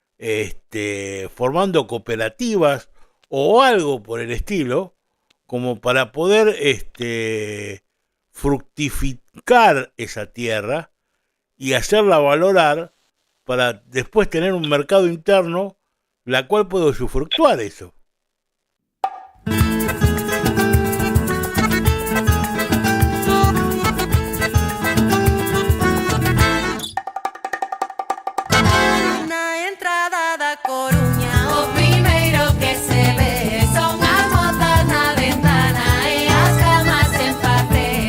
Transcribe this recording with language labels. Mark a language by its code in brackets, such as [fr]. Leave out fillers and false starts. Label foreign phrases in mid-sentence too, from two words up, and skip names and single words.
[es] formando cooperativas o algo por el estilo, como para poder fructificar esa tierra y hacerla valorar para después tener un mercado interno la cual puede usufructuar eso. [gl] Na entrada da Coruña, o primeiro que se ve son as botas na ventana e as camas en papel.